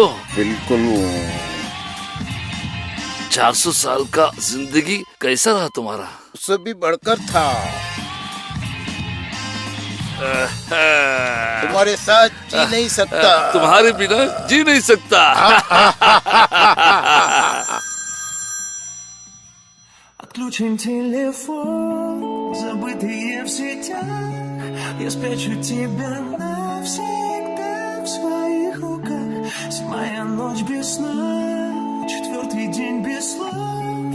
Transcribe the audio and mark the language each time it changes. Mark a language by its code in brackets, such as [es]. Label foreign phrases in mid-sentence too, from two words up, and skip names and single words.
[hi] बिल्कुल। 400 साल का जिंदगी कैसा रहा तुम्हारा? उससे भी बढ़कर था। तुम्हारे साथ जी नहीं सकता। तुम्हारे बिना जी नहीं सकता। [ru] Отключим телефон, забытые в сетях. Я спрячу тебя навсегда в своих руках. Седьмая ночь без сна, четвертый день без слов.